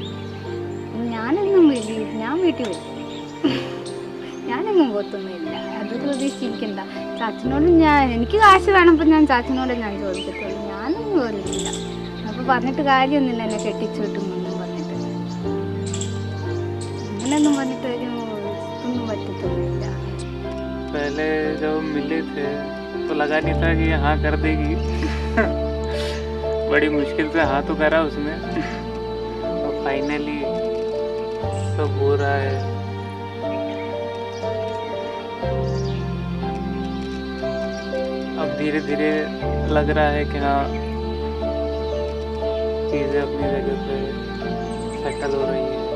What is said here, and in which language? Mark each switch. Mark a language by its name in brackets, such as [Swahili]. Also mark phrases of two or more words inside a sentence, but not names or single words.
[Malayalam] ഞാൻ വീട്ടിൽ വരും. ഞാനെങ്ങും പോത്തൊന്നുമില്ല. അത് പ്രതീക്ഷിച്ചിരിക്കണ്ട. ചാച്ചനോട് എനിക്ക് കാശ് വേണപ്പോൾ ഞാൻ ചാച്ചനോട് ഞാൻ ചോദിക്കത്തുള്ളൂ. ഞാനൊന്നും പോലില്ല. അപ്പോൾ പറഞ്ഞിട്ട് കാര്യമൊന്നുമില്ല എന്നെ കെട്ടിച്ചോട്ടും ഒന്നും പറഞ്ഞിട്ട്. അങ്ങനെയൊന്നും പറഞ്ഞിട്ട് ഒന്നും പറ്റത്തൊന്നുമില്ല. [Hindi] पहले जब मिले थे तो लगा नहीं था कि हाँ कर देगी। बड़ी मुश्किल से हाँ तो करा उसने, तो फाइनली सब हो रहा है। अब धीरे धीरे लग रहा है कि हाँ चीज़ें अपनी जगह पे सेटल हो रही है।